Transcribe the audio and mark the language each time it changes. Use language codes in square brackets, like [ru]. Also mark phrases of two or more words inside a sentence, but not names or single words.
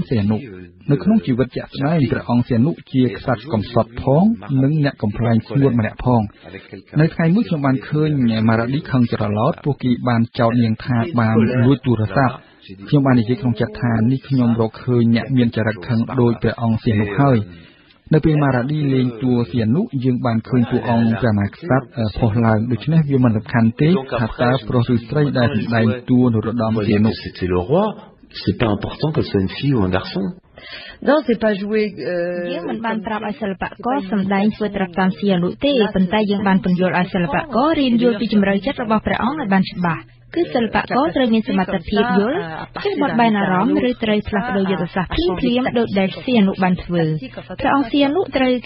[km] សីហនុនៅក្នុងជីវិតជាក់ស្ដែងព្រះអង្គសីហនុជាក្សត្រកំសត់ផងនិងអ្នកកំប្លែងស្ងួតម្នាក់ផងនៅថ្ងៃមួយខ្ញុំបានឃើញម៉ារ៉ាឌីខឹងច្រឡោតពួកគេបានចោទនាងថាបានលួចទូរស័ព្ទខ្ញុំបាននិយាយក្នុងចិត្តថានេះខ្ញុំរកឃើញអ្នកមានចរិតខឹងដូចព្រះអង្គសីហនុហើយនៅពេលម៉ារ៉ាឌីលេងតួសីហនុយើងបានឃើញតួអង្គព្រះមហាក្សត្រផុសឡើងដូច្នេះវាមិនសំខាន់ទេថាតើប្រុសឬស្រីដែលសម្ដែងតួនរោត្តមសីហនុ [fr] C'était le roi c'est pas important que ce soit une fille ou un garçon Non, c'est pas joué [km] យើងមិនបានប្រាប់ឲ្យសិល្បករសម្ដែងធ្វើត្រាប់តាមសីហនុទេប៉ុន្តែយើងបានពន្យល់ឲ្យសិល្បកររៀនយល់ពីជំរឿចិត្តរបស់ព្រះអង្គឲ្យបានច្បាស់គឺសិល្បករ ត្រូវមានសមត្ថភាពយល់ចេះបត់បែនអារម្មណ៍ឬត្រូវផ្លាស់ប្ដូរយុទ្ធសាស្ត្រភ្លាមៗដូចដែលសីហនុបានធ្វើព្រះអង្គសីហនុត្រូវគេ